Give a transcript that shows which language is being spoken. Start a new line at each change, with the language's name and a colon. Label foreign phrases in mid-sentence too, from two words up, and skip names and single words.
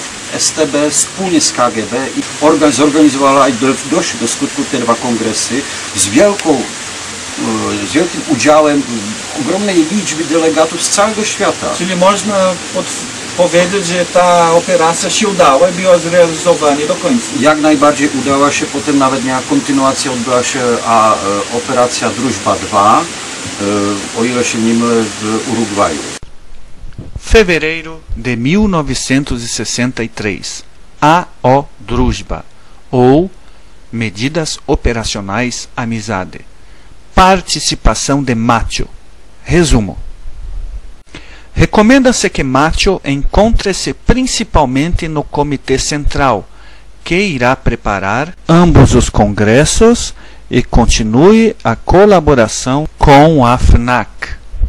Polish: STB wspólnie z KGB i zorganizowała i doszły do skutku te dwa kongresy z wielkim udziałem ogromnej liczby delegatów z całego świata. Czyli można powiedzieć, że ta operacja się udała i była zrealizowana do końca. Jak najbardziej udała się, potem nawet miała kontynuację, odbyła się operacja Druzhba 2, o ile się nie mylę, w Urugwaju.
Portuguese: Fevereiro de 1963. A.O. Druzhba, ou Medidas Operacionais Amizade. Participação de Macho. Resumo. Recomenda-se que Macho encontre-se principalmente no Comitê Central, que irá preparar ambos os congressos e continue a colaboração com a FNAC.